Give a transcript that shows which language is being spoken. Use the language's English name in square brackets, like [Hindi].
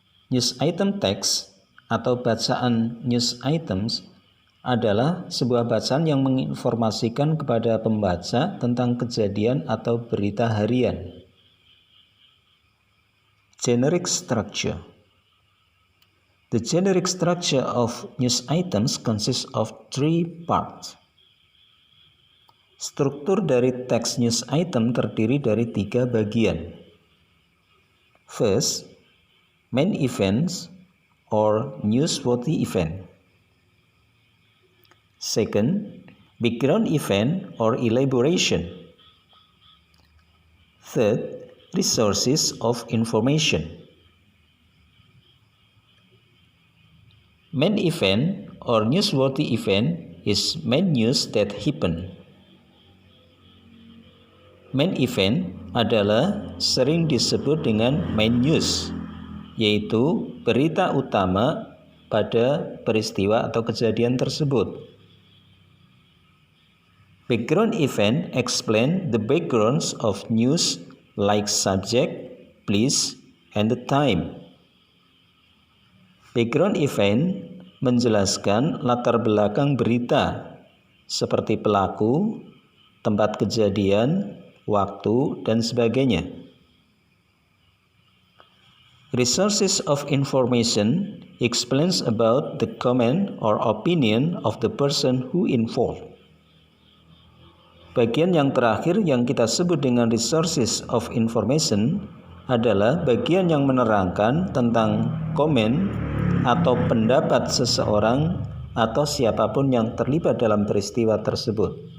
[Indonesian] News item text atau bacaan news items adalah sebuah bacaan yang menginformasikan kepada pembaca tentang kejadian atau berita harian. [English] Generic structure. The generic structure of news items consists of three parts. [Indonesian] Struktur dari teks news item terdiri dari 3 bagian. [English] First, main events or newsworthy event. Second, background event or elaboration. Third, resources of information. Main event or newsworthy event is main news that happen. [Indonesian] Main event adalah sering disebut dengan main news, yaitu berita utama pada peristiwa atau kejadian tersebut. [English] Background event explain the backgrounds of news like subject, place, and the time. [Indonesian] Background event menjelaskan latar belakang berita seperti pelaku, tempat kejadian, waktu, dan sebagainya. [English] Resources of information explains about the comment or opinion of the person who informed. [Indonesian] Bagian yang terakhir yang kita sebut dengan resources of information adalah bagian yang menerangkan tentang komen atau pendapat seseorang atau siapapun yang terlibat dalam peristiwa tersebut.